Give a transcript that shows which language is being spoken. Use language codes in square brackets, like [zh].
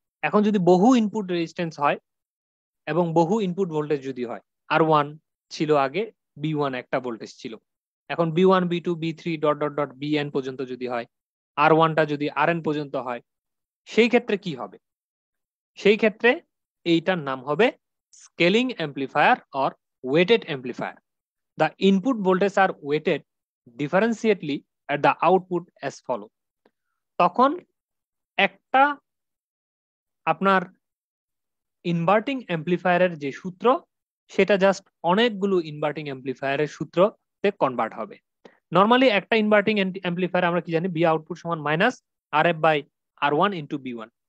[bn] এখন যদি বহু ইনপুট রেজিস্ট্যান্স হয় এবং বহু ইনপুট ভোল্টেজ যদি হয়, R1 ছিল আগে, B1 একটা ভোল্টেজ ছিল, এখন B1 B2 B3 dot dot dot Bn পর্যন্ত যদি হয়, R1টা যদি Rn পর্যন্ত হয়, সেই ক্ষেত্রে কি হবে? সেই ক্ষেত্রে এইটার নাম হবে scaling amplifier or weighted amplifier. [en] The input voltage are weighted differentiately at the output as follow. [bn] তখন একটা আপনার ইনভার্টিং অ্যাম্প্লিফায়ারের যে সূত্র, সেটা জাস্ট অনেকগুলো ইনভার্টিং অ্যাম্প্লিফায়ারের সূত্রতে কনভার্ট হবে। নর্মালি একটা ইনভার্টিং অ্যাম্প্লিফায়ার আমরা কি জানি, বি আউটপুট সমান minus আর F by R1 into B1।